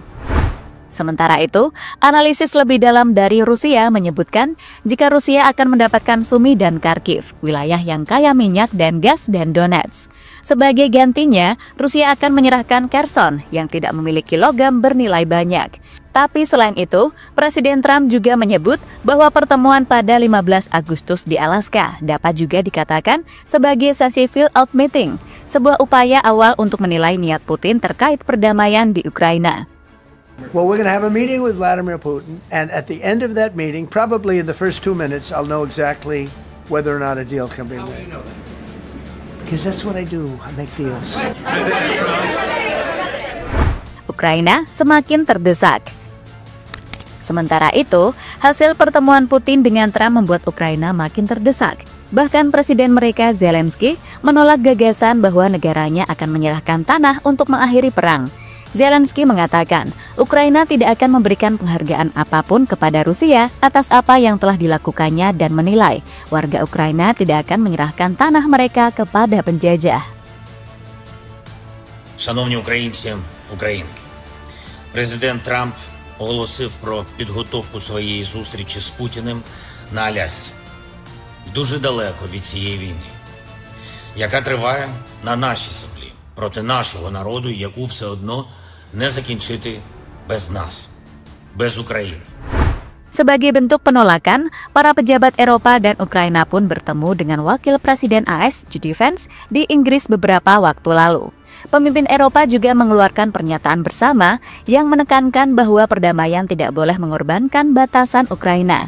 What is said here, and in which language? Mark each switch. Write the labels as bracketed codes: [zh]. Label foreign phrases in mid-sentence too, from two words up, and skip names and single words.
[id] Sementara itu, analisis lebih dalam dari Rusia menyebutkan jika Rusia akan mendapatkan Sumi dan Kharkiv, wilayah yang kaya minyak dan gas dan Donetsk. Sebagai gantinya, Rusia akan menyerahkan Kherson yang tidak memiliki logam bernilai banyak. Tapi selain itu, Presiden Trump juga menyebut bahwa pertemuan pada 15 Agustus di Alaska dapat juga dikatakan sebagai sesi [en] field-out meeting, [id] sebuah upaya awal untuk menilai niat Putin terkait perdamaian di Ukraina. [en] Well, we're going to have a meeting with Vladimir Putin, and at the end of that meeting, probably in the first 2 minutes, I'll know exactly whether or not a deal can be made. How do you know that? Because that's what I do. I make deals. [id] Ukraina semakin terdesak. Sementara itu, hasil pertemuan Putin dengan Trump membuat Ukraina makin terdesak. Bahkan Presiden mereka Zelensky menolak gagasan bahwa negaranya akan menyerahkan tanah untuk mengakhiri perang. Zelensky mengatakan, Ukraina tidak akan memberikan penghargaan apapun kepada Rusia atas apa yang telah dilakukannya dan menilai warga Ukraina tidak akan menyerahkan tanah mereka kepada penjajah. [uk] Шановні українці, українки, президент Трамп оголосив про підготовку своєї зустрічі з Путіним на Алясці, дуже далеко від цієї війни, яка триває на нашій землі. Проти нашого народу, яку все одно не закінчити без нас, без України. [id] Sebagai bentuk penolakan, para pejabat Eropa dan Ukraina pun bertemu dengan Wakil Presiden AS JD Vance di Inggris beberapa waktu lalu. Pemimpin Eropa juga mengeluarkan pernyataan bersama yang menekankan bahwa perdamaian tidak boleh mengorbankan batasan Ukraina.